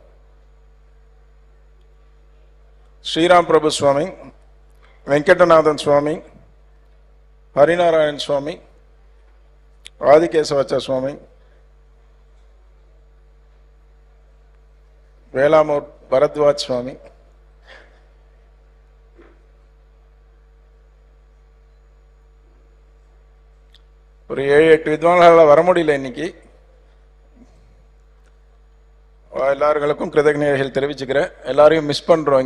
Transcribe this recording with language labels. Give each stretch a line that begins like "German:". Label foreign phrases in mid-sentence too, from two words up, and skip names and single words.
Tamil: Sriram Prabhu Swami, Venkatanathan Swami, Harinarayan Swami, Adikesavacha Swami, Velamur Bharadwaj Swami, ஒரு 7-8 வித்வான்களால் வர முடியல இன்னைக்கு. எல்லாருக்கும் கிருதஜ்ஞதைகள் தெரிவிச்சுக்கிறேன். எல்லாரையும் மிஸ் பண்றோம்.